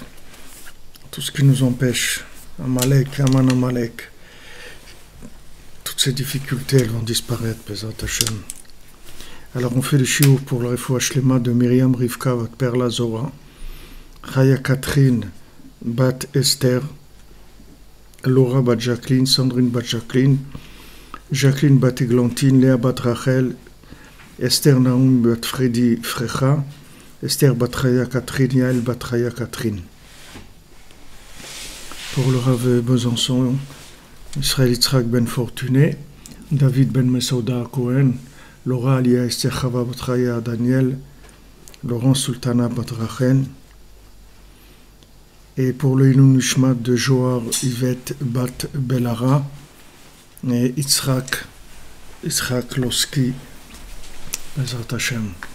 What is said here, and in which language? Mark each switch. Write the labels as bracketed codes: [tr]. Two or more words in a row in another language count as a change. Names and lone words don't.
[fr] Tout ce qui nous empêche, Amalek, Aman Amalek, toutes ces difficultés, elles vont disparaître, [he] בעזרת השם. [fr] Alors on fait le shiur pour le [he] רפואה שלמה [fr] de Myriam Rivka, votre père Lazora, Chaya Catherine, Bat Esther, Laura Bat Jacqueline, Sandrine Bat Jacqueline, Jacqueline Bat Eglantine, Léa Bat Rachel, Esther Naoum Bat Freddy Frecha, Esther Bat Chaya Catherine, Yael Bat Chaya Catherine. Pour le Rav Besançon, Israël Yitzhak Ben Fortuné, David Ben Mesouda Cohen, Laura Alia Esther Chava Bat Chaya Daniel, Laurent Sultana Bat Rachel, et pour le [he] לעילוי נשמת [fr] de Joar Yvette Bat Belara, et Yitzhak Loski, [he] בעזרת השם.